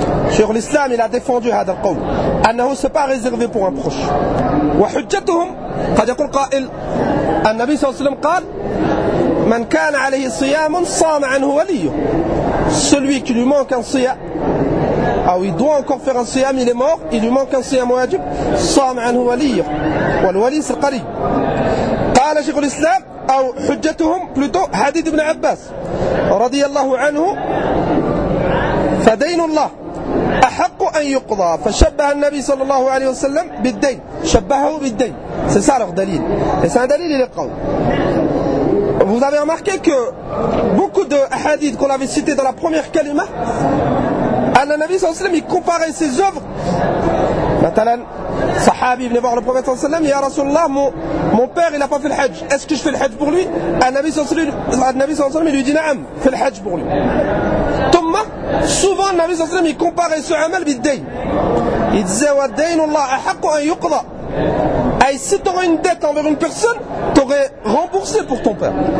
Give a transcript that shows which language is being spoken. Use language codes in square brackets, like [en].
[ar] شيخ الإسلام [fr] il a défendu [ar] هذا القول أنه [fr] c'est pas réservé pour un proche [ar] وحجتهم قد يقول قائل النبي صلى الله عليه وسلم قال من كان عليه صيام صام عنه وليه [fr] celui qui lui manque un siyam [ar] أو [fr] il doit encore faire un siyam il est mort il lui manque un siyam [ar] واجب صام عنه وليه والولي c'est القريب قال شيخ الإسلام أو حجتهم [fr] plutôt [ar] حديث ابن عباس رضي الله عنه فدين الله أحق أن يقضى فشبه النبي صلى الله عليه وسلم بالدين شبهه بالدين [fr] c'est ça leur dalil et c'est un dalil il est [ar] قول. [fr] Vous avez remarqué que beaucoup de hadith qu'on avait cité dans la première kalima [ar] النبي صلى الله عليه وسلم [fr] il comparait ses œuvres. [ar] مثلا صحابي [fr] venait voir le prophète [ar] صلى الله عليه وسلم يا رسول الله [fr] mon père il n'a pas fait le hajj, est-ce que je fais le hajj pour lui? [ar] النبي صلى الله عليه وسلم [fr] il lui dit نعم fais le hajj pour lui. [ar] ثم souvent النبي صلى الله عليه وسلم [fr] il comparait ce amal [ar] بالدين [fr] il disait [ar] والدين الله أحق أن يقضى. [fr] Et si tu aurais une dette envers une personne, tu aurais remboursé pour ton père.